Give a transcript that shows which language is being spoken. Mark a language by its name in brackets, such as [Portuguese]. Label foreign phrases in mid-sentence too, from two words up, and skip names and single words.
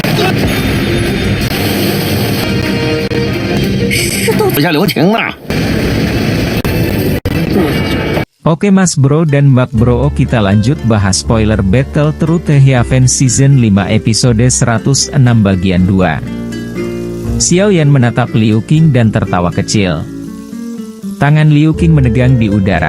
[Chinese] 是都手下留情了。 [Indonesian] Oke Mas Bro dan Mbak Bro, kita lanjut bahas spoiler Battle Through the Heavens Season 5 episode 106 bagian 2. Xiao Yan menatap Liu Qing dan tertawa kecil. Tangan Liu Qing menegang di udara.